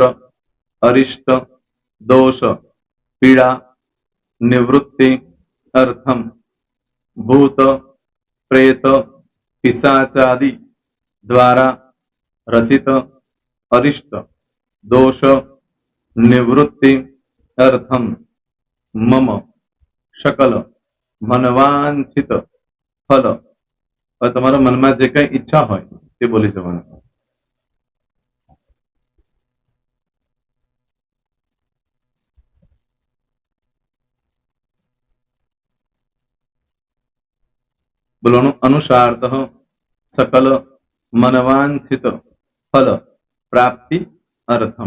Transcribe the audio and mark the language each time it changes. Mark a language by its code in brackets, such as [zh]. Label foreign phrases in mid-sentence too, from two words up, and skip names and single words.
[sa] अरिष्ट, दोष, पीड़ा, निवृत्ति, अर्थम, भूत, प्रेत, पिशाचादि द्वारा रचित अरिष्ट, दोष, નિવૃત્તિ અર્થમ મમ શકલ મનવાંછિત ફલ. [gu] હવે તમારા મનમાં જે કઈ ઈચ્છા હોય તે બોલી જવાનું. [sa] બોલવાનું અનુસાર્થ સકલ મનવાંછિત ફલ પ્રાપ્તિ અર્થમ.